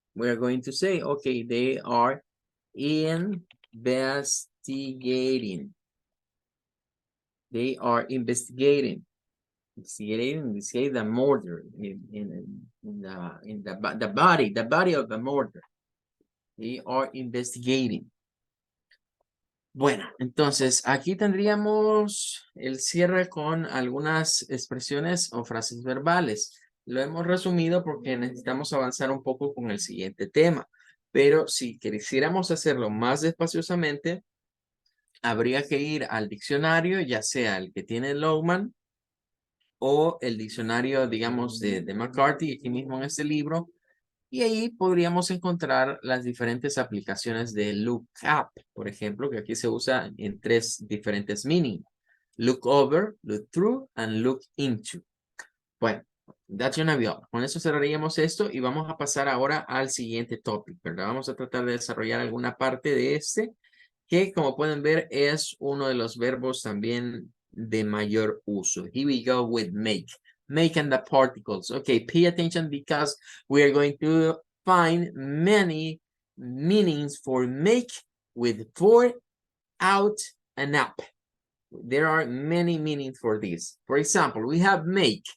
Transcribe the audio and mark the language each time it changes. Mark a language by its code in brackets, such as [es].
[en] We're going to say, okay, they are investigating. They are investigating. Investigating in this case the murder in the body of the murder. They are investigating. [es] Bueno, entonces aquí tendríamos el cierre con algunas expresiones o frases verbales. Lo hemos resumido porque necesitamos avanzar un poco con el siguiente tema. Pero si quisiéramos hacerlo más despaciosamente, habría que ir al diccionario, ya sea el que tiene Lowman o el diccionario, digamos, de McCarthy, aquí mismo en este libro, y ahí podríamos encontrar las diferentes aplicaciones de look up, por ejemplo, que aquí se usa en 3 diferentes meanings. [en] Look over, look through, and look into. [es] Bueno, Educacion avión. Con eso cerraríamos esto y vamos a pasar ahora al siguiente topic, ¿verdad? Vamos a tratar de desarrollar alguna parte de este, que como pueden ver es uno de los verbos también de mayor uso. [en] Here we go with make. Make and the particles. Okay, pay attention because we are going to find many meanings for make with for, out, and up. There are many meanings for this. For example, we have make.